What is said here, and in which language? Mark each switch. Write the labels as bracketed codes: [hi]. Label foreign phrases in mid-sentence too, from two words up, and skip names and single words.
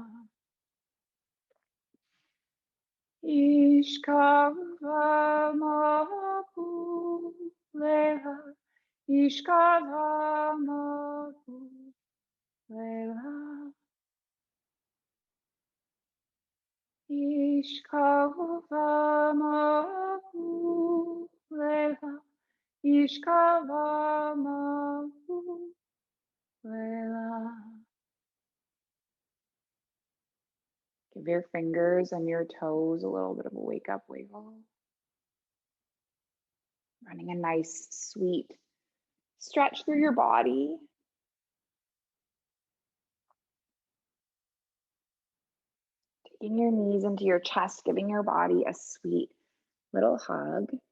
[en] Ishkavamapu Leha, Ishkavamapu Leha, Ishkavamapu Leha, Ishkavamapu Leha. Give your fingers and your toes a little bit of a wake up wiggle. Running a nice, sweet stretch through your body. Taking your knees into your chest, giving your body a sweet little hug.